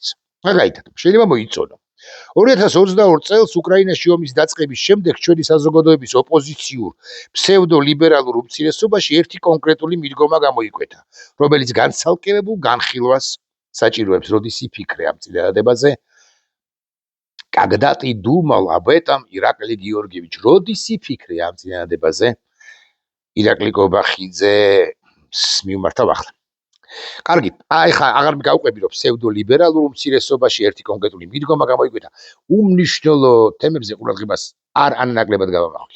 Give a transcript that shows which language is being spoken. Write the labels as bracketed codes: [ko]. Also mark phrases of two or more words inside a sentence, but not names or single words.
[ka] მაგალითად, შეიძლება მოიწონო. 2022 წელს უკრაინაში ომის დაწყების შემდეგ ჩვენი საზოგადოების ოპოზიციურ ფსევდო-ლიბერალურ უმცირესობაში ერთი კონკრეტული მიდგომა გამოიკვეთა, რომელიც განცალკევებულ განხილვას საჭიროებს, როდის იფიქრე ამ წინადადებაზე. [ru] Когда ты думал об этом, Ираклий Георгиевич, [ka] როდის იფიქრე ამ წინადადებაზე, ირაკლი კობახიძე მიმართავ ახლა. კარგი, აი ხა აღარ გავყვები რომ ფსევდოლიბერალურ უმცირესობაში ერთი კონკრეტული მიდგომა გამოიკვეთა. უმნიშვნელო თემებზე ყურადღებას არ ანაკლებად გავამახვილებ.